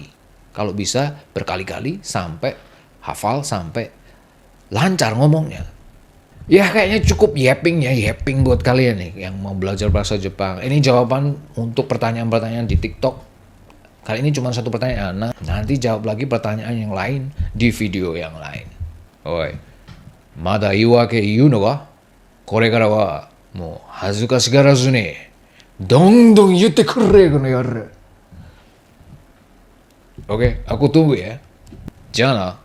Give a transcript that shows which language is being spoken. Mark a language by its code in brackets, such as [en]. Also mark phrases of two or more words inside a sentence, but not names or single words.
[id] Kalau bisa berkali-kali sampai hafal, sampai lancar ngomongnya. Ya kayaknya cukup yapping buat kalian nih yang mau belajar bahasa Jepang. Ini jawaban untuk pertanyaan-pertanyaan di TikTok. Kali ini cuma satu pertanyaan. Nah, nanti jawab lagi pertanyaan yang lain di video yang lain. [ja] おい、まだ言い訳言うのか？これからはもう恥ずかしがらずにどんどん言ってくれこの野郎。 [id] Oke, aku tunggu ya. Jangan.